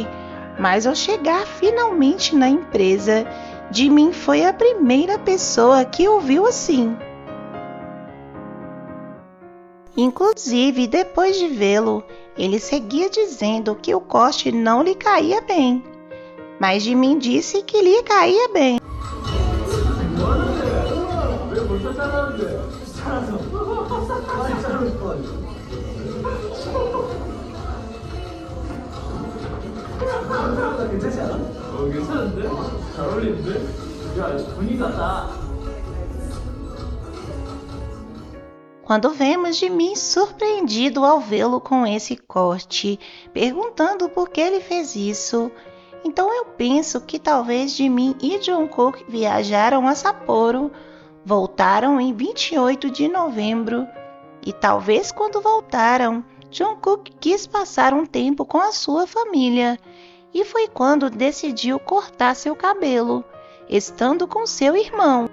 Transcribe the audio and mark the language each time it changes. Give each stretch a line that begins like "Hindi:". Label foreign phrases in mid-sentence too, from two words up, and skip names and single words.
Portuguese: Mas ao chegar finalmente na empresa, Jimin foi a primeira pessoa que o viu assim. Inclusive, depois de vê-lo, ele seguia dizendo que o corte não lhe caía bem, mas Jimin disse que lhe caía bem.
Korean: 괜찮은데? 잘 어울리는데? 야, 분위기 같다.
Portuguese: Quando vemos Jimin surpreendido ao vê-lo com esse corte, perguntando por que ele fez isso, então eu penso que talvez Jimin e Jungkook viajaram a Sapporo, voltaram em 28 de novembro, e talvez quando voltaram, Jungkook quis passar um tempo com a sua família, e foi quando decidiu cortar seu cabelo, estando com seu irmão.